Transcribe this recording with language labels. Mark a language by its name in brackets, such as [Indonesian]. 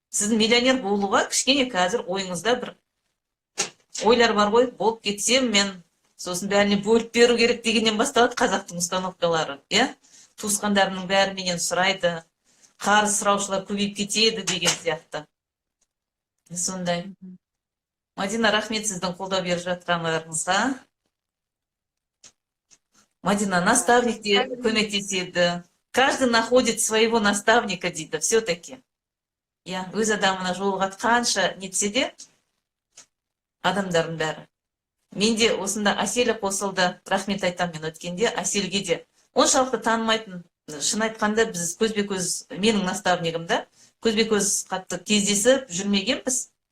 [Kazakh] Сіздің миллионер болуға кішкене қазір ойыңызда бір ойлар бар ғой, болып кетсем мен сосын бәріне бөліп беру керек дегеннен басталады қазақтың установкалары. Туысқандарының бәрі менен сұрайды, қарыз сұраушылар көбейіп кетеді деген сияқты. Сондай. Мадина, рахмет сіздің қолдау беріп жатқандарыңызға. Мадина, наставник де көмектеседі. [Russian] Каждый находит своего наставника дейді, все-таки. [Kazakh] Өз адамына жолығатқанша нетсе де, адамдардың бәрі. Менде осында Әселі қосылды, рахмет айтам мен өткенде, Әселге де. Оншалықты танымайтын, шын айтқанда біз көзбе-көз, менің наставнигімді, көзбе-көз қатты кездесіп жүрмегенбіз.